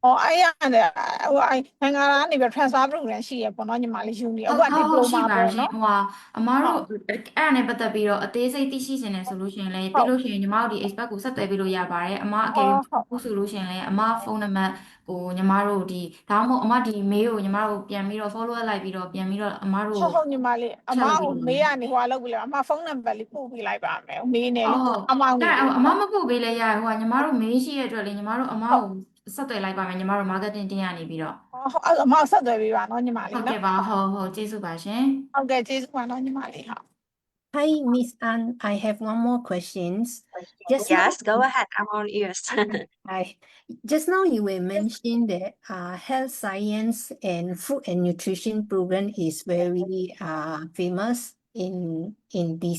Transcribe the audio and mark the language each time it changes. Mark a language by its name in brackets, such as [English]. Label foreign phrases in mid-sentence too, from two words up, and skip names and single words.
[Burmese] အဲ့ရတယ်ဟိုအဲ့နိုင်ငံကနေပြီး [English] transfer program [Burmese] ရှိရပေါ့နော်ညီမလေးယူနေအခုက diploma ရှိပါ ပေါ့ ရှင် နော် ဟိုအမားတို့အဲ့ဒါနဲ့ပတ်သက်ပြီးတော့အသေးစိတ်သိရှိနေတယ်ဆိုလို့ရှိရင်လည်းပြီးလို့ရှိရင်ညီမတို့ဒီ expert ကိုဆက်သွယ်ပြီးလို့ရပါတယ်အမအကယ်၍ ဟုတ်ဆိုလို့ရှိရင်လည်းအမဖုန်းနံပါတ်ကိုညီမတို့ဒီဒါမှမဟုတ်အမဒီ mail ကိုညီမတို့ပြန်ပြီးတော့ [English] follow up [Burmese] လိုက်ပြီးတော့ပြန်ပြီးတော့အမတို့ ဟုတ်ညီမလေးအမ ဆက်လုပ် ကို ပြီး မေးရနေဟိုလုပ်ပြီလေအမဖုန်းနံပါတ်လေးပို့ပေးလိုက်ပါမယ်မေးနေလေအမောင်နေ အဲ့ လေ အမမပို့ပေးလဲရဟိုညီမတို့ mail ရှိရတဲ့အတွက်လေညီမတို့အမကိုဆက်သွယ်လိုက်ပါမယ်ညီမတို့ marketing တင်ရနေပြီးတော့ ဟုတ်အမဆက်သွယ်ပေးပါနော်ညီမ ဟုတ် လေး ကဲ့ နော် ပါဟုတ်ကျေးဇူးပါရှင် ဟုတ်ကဲ့ကျေးဇူးပါနော်ညီမလေးဟုတ် [English] Hi, Miss An. I have one more questions. Just now, Yes, go ahead. I'm all ears. Hi. Just now you were mentioning that health science and food and nutrition program is very famous in BC.